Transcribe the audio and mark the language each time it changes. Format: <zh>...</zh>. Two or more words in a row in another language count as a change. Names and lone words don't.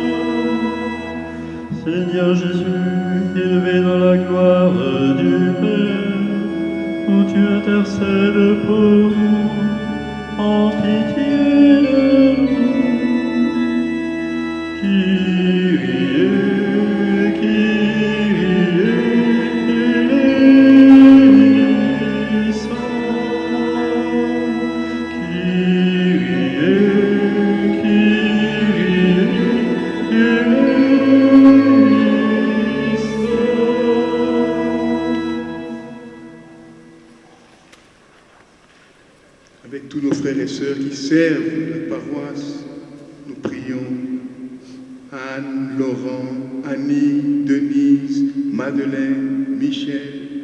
<fr>Seigneur Jésus, élevé dans la gloire du Père, où tu intercèdes pour nous, en pitié de nous.</fr> <el>Κύριε, Κύριε, ελέησον. Κύριε, Κύριε, ελέησον.</el> <fr>Avec tous nos frères et sœurs qui servent la paroisse, nous prions Anne, Laurent, Annie, Denise, Madeleine, Michel.</fr>